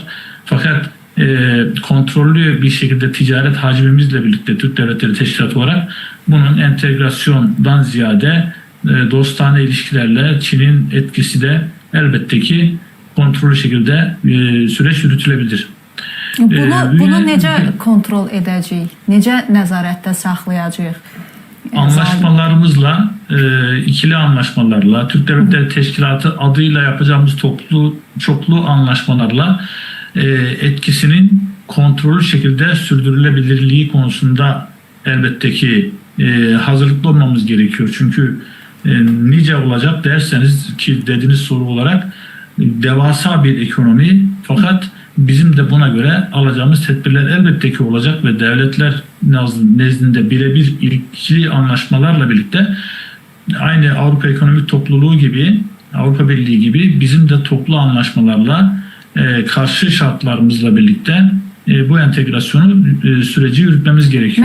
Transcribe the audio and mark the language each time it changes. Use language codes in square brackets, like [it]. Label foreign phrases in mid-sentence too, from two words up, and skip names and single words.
[tr] Fakat kontrollü bir şekilde ticaret hacmimizle birlikte Türk Devletleri Teşkilatı olarak bunun entegrasyondan ziyade dostane ilişkilerle Çin'in etkisi de elbette ki kontrollü şekilde süreç yürütülebilir. [az] Bunu necə kontrol edəcəyik? Necə nəzarətdə saxlayacağıq? [tr] Anlaşmalarımızla, ikili anlaşmalarla, Türk Devletleri Teşkilatı adıyla yapacağımız çoklu anlaşmalarla etkisinin kontrollü şekilde sürdürülebilirliği konusunda elbette ki hazırlıklı olmamız gerekiyor. Çünkü nice olacak derseniz ki dediğiniz soru olarak devasa bir ekonomi, fakat bizim de buna göre alacağımız tedbirler elbette ki olacak ve devletler nezdinde birebir ilgili anlaşmalarla birlikte aynı Avrupa Ekonomik Topluluğu gibi, Avrupa Birliği gibi bizim de toplu anlaşmalarla karşı şartlarımızla birlikte bu entegrasyonu süreci yürütmemiz gerekiyor.